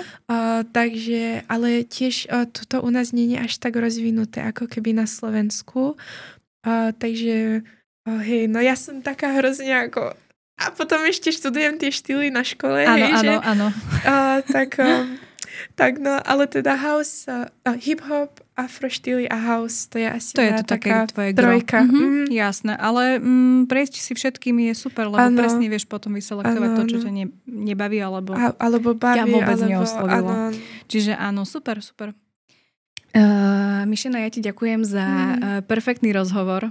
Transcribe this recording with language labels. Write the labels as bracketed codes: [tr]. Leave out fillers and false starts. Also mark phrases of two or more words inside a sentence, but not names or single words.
[sk] Takže, ale tiež toto u nás nie je až tak rozvinuté, ako keby na Slovensku. Takže, hej, no ja som taká hrozne ako... A potom ešte študujem tie štýly na škole. Áno. Tak no, ale teda house, hip-hop, afroštýly a house, to je asi to je to taká tvoje trojka. Jasné, ale prejsť si všetkými je super, lebo presne vieš potom vyselektovať to, čo ťa nebaví, alebo baví, ťa vôbec neoslovilo. Čiže áno, super. Mišena, ja ti ďakujem za perfektný rozhovor.